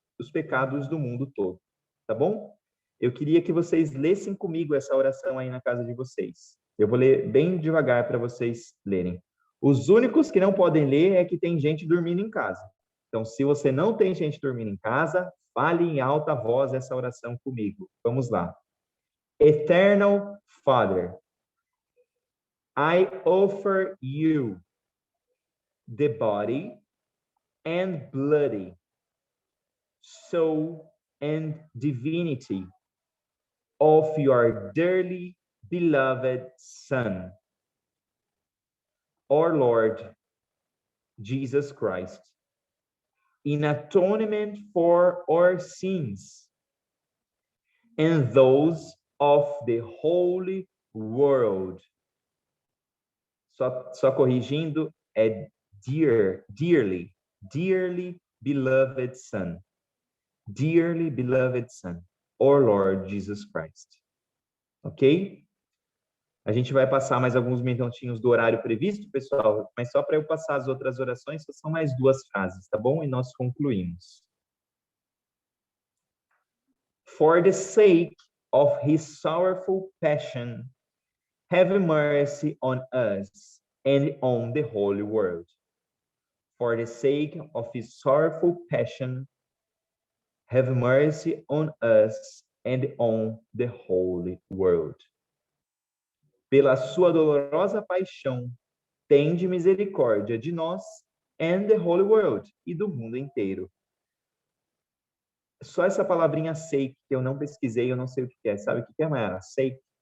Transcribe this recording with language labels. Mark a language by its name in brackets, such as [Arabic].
[Portuguese] Os pecados do mundo todo. Tá bom? Eu queria que vocês lessem comigo essa oração aí na casa de vocês. Eu vou ler bem devagar para vocês lerem. Os únicos que não podem ler é que tem gente dormindo em casa. Então, se você não tem gente dormindo em casa, fale em alta voz essa oração comigo. Vamos lá. [English] Eternal Father, I offer you the body and bloody, soul and divinity of your dearly beloved Son, our Lord Jesus Christ, in atonement for our sins and those of the whole world. [Portuguese] Só corrigindo, é [English] dearly beloved Son. Dearly beloved Son, our Lord Jesus Christ. Ok? [Portuguese] A gente vai passar mais alguns minutinhos do horário previsto, pessoal, mas só para eu passar as outras orações, só são mais 2 frases, tá bom? E nós concluímos. [English] For the sake of his sorrowful passion, have mercy on us and on the whole world. For the sake of his sorrowful passion, have mercy on us and on the whole world. [Portuguese] Pela sua dolorosa paixão, tende misericórdia de nós [English] and the whole world, [Portuguese] e do mundo inteiro. Só essa palavrinha sake, que eu não pesquisei, eu não sei o que é. Sabe o que é, Mayara? Sake?